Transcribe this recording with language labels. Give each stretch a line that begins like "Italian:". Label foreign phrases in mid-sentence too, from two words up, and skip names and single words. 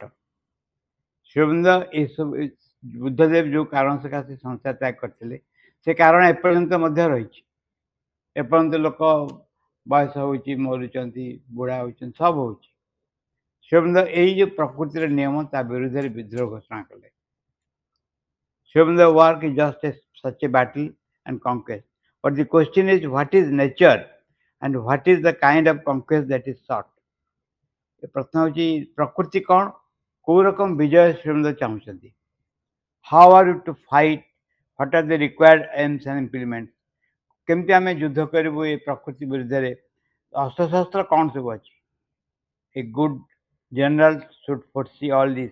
Odia: ଶ୍ରୀଅରବିନ୍ଦ ଏସବୁ, ବୁଦ୍ଧଦେବ ଯେଉଁ କାରଣ ସକାଶେ ସଂସାର ତ୍ୟାଗ କରିଥିଲେ, ସେ କାରଣ ଏପର୍ଯ୍ୟନ୍ତ ମଧ୍ୟ ରହିଛି। ଏପର୍ଯ୍ୟନ୍ତ ଲୋକ ବୟସ ହେଉଛି, ମରୁଛନ୍ତି, ବୁଢ଼ା ହେଉଛନ୍ତି, ସବୁ ହେଉଛି। ଶ୍ରୀଅରବିନ୍ଦ ଏଇ ଯେଉଁ ପ୍ରକୃତିର ନିୟମ, ତା ବିରୁଦ୍ଧରେ ବିଦ୍ରୋହ ଘୋଷଣା କଲେ।
English: ଶ୍ରୀଅରବିନ୍ଦ work is just such a battle and conquest, but the question is what is nature and what is the kind of conquest that is sought।
Odia: ପ୍ରଶ୍ନ ହେଉଛି ପ୍ରକୃତି କ'ଣ, କେଉଁ ରକମ ବିଜୟ ଶ୍ରୀଅରବିନ୍ଦ ଚାହୁଁଛନ୍ତି।
English: How are you to fight, what are the required arms and implement.
Odia: କେମିତି ଆମେ ଯୁଦ୍ଧ କରିବୁ ଏ ପ୍ରକୃତି ବିରୁଦ୍ଧରେ, ଅସ୍ତ୍ରଶସ୍ତ୍ର କ'ଣ ସବୁ ଅଛି।
English: A good general should foresee all this.